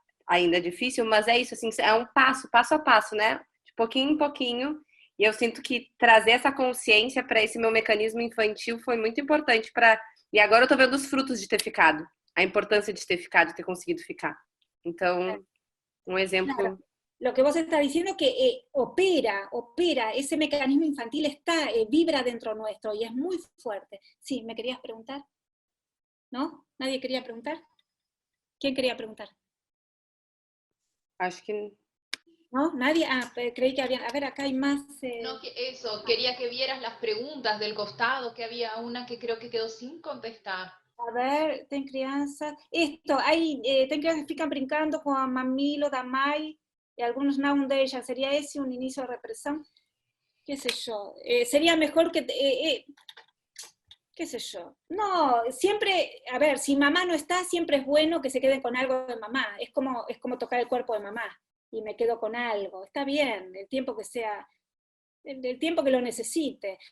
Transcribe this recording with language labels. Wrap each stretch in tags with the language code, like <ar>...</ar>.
<pt>ainda é difícil, mas é isso, assim, é um passo a passo, né? De pouquinho em pouquinho. E eu sinto que trazer essa consciência para esse meu mecanismo infantil foi muito importante para. E agora eu tô vendo os frutos de ter ficado, a importância de ter ficado, de ter conseguido ficar. Então, um Claro. exemplo.</pt> <es>Lo que vos estás diciendo que opera, ese mecanismo infantil está, vibra dentro nuestro y es muy fuerte. Sí, ¿me querías preguntar? ¿No? ¿Nadie quería preguntar? ¿Quién quería preguntar?</es> <pt>Acho que.</pt> <es>¿No? ¿Nadie? Ah, creí que había... A ver, acá hay más... No, que eso, quería que vieras las preguntas del costado, que había una que creo que quedó sin contestar. A ver,</es> <pt>tem criança.</pt> <es>Esto, hay,</es> <pt>tem crianças que ficam brincando com a mamilo da mãe</pt> <es>y algunos no de ellas. ¿Sería ese un inicio de represión? ¿Qué sé yo? Sería mejor que... qué sé yo. No, siempre, a ver, si mamá no está, siempre es bueno que se queden con algo de mamá. Es como tocar el cuerpo de mamá y me quedo con algo. Está bien, el tiempo que sea, el tiempo que lo necesite.</es>